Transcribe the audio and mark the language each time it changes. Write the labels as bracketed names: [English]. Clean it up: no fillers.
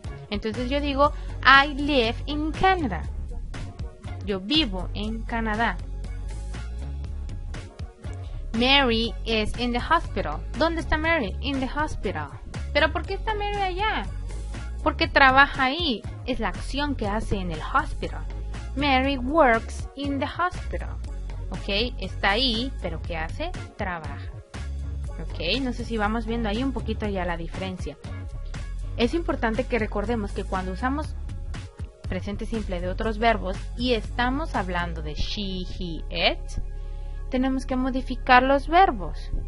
[Spanish] Entonces yo digo, [English] I live in Canada. [Spanish] Yo vivo en Canadá. [English] Mary is in the hospital. [Spanish] ¿Dónde está Mary? [English] In the hospital. [Spanish] ¿Pero por qué está Mary allá? Porque trabaja ahí. Es la acción que hace en el hospital. [English] Mary works in the hospital. [Spanish] Ok, está ahí, pero ¿qué hace? Trabaja. Ok, no sé si vamos viendo ahí un poquito ya la diferencia. Es importante que recordemos que cuando usamos presente simple de otros verbos y estamos hablando de she, he, it, tenemos que modificar los verbos.